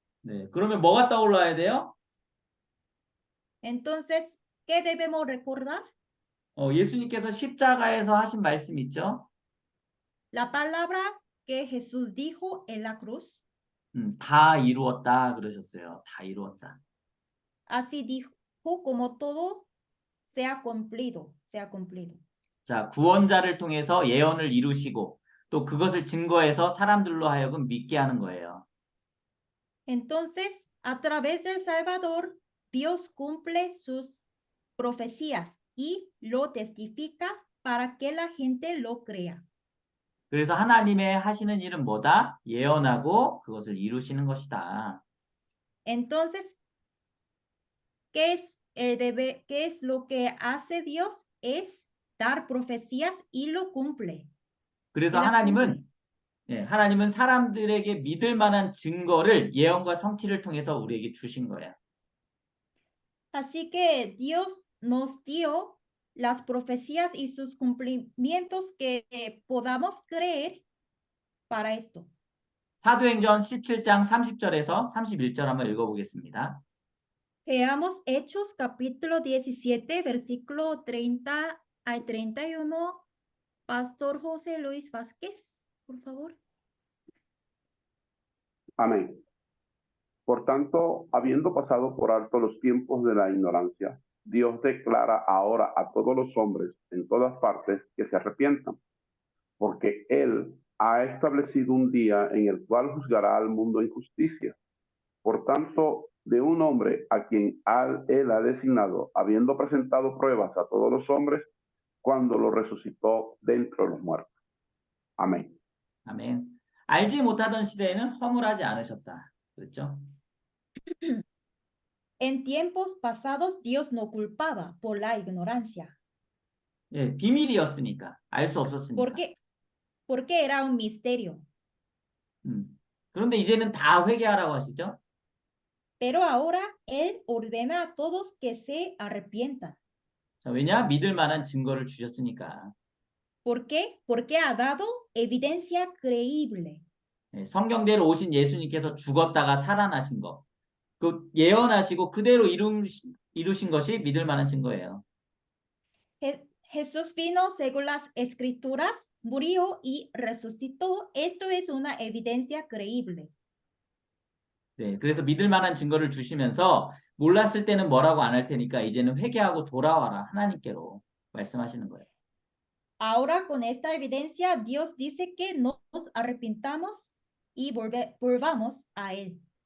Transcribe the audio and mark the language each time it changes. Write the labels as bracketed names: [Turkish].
[Korean] 네, 그러면 뭐가 떠올라야 돼요? [Spanish] Entonces, ¿qué debemos recordar? [Korean] 예수님께서 십자가에서 하신 말씀 있죠? [Spanish] La palabra que Jesús dijo en la cruz. [Korean] 다 이루었다 그러셨어요. 다 이루었다. [Spanish] Así dijo, como todo se ha cumplido. [Korean] 자, 구원자를 통해서 예언을 이루시고 또 그것을 증거해서 사람들로 하여금 믿게 하는 거예요. [Spanish] Entonces, a través del Salvador, Dios cumple sus profecías y lo testifica para que la gente lo crea. [Korean] 그래서 하나님의 하시는 일은 뭐다? 예언하고 그것을 이루시는 것이다. [Spanish] Entonces, ¿qué es lo que hace Dios? Es dar profecías y lo cumple. [Korean] 그래서 하나님은 사람들에게 믿을 만한 증거를 예언과 성취를 통해서 우리에게 주신 거예요. [Spanish] Así que Dios nos dio las profecías y sus cumplimientos que podamos creer para esto. [Korean] 사도행전 17장 30절에서 31절 한번 읽어보겠습니다. [Spanish] Veamos Hechos capítulo 17, versículo 30 al 31. Pastor José Luis Vázquez, por favor. Amén. Por tanto, habiendo pasado por alto los tiempos de la ignorancia, Dios declara ahora a todos los hombres en todas partes que se arrepientan, porque Él ha establecido un día en el cual juzgará al mundo en justicia. Por tanto, de un hombre a quien Él ha designado, habiendo presentado pruebas a todos los hombres, cuando lo resucitó de entre los muertos. Amén. [Korean] 아멘. 알지 못하던 시대에는 허물하지 않으셨다. 그렇죠? [Spanish] En tiempos pasados Dios no culpaba por la ignorancia. [Korean] 예, 비밀이었으니까 알 수 없었으니까. [Spanish] Porque era un misterio. [Korean] 그런데 이제는 다 회개하라고 하시죠? [Spanish] Pero ahora Él ordena a todos que se arrepientan. [Korean] 자, 왜냐? 믿을 만한 증거를 주셨으니까. [Spanish] ¿Por qué? Porque ha dado evidencia creíble. [Korean] 예, 성경대로 오신 예수님께서 죽었다가 살아나신 거. 그 예언하시고 그대로 이루신 것이 믿을 만한 증거예요. [Spanish] Jesús vino según las escrituras, murió y resucitó. Esto es una evidencia creíble. [Korean] 네, 그래서 믿을 만한 증거를 주시면서 몰랐을 때는 뭐라고 안 할 테니까 이제는 회개하고 돌아와라 하나님께로 말씀하시는 거예요. [Spanish] Ahora con esta evidencia Dios dice que nos arrepintamos y volvamos a Él.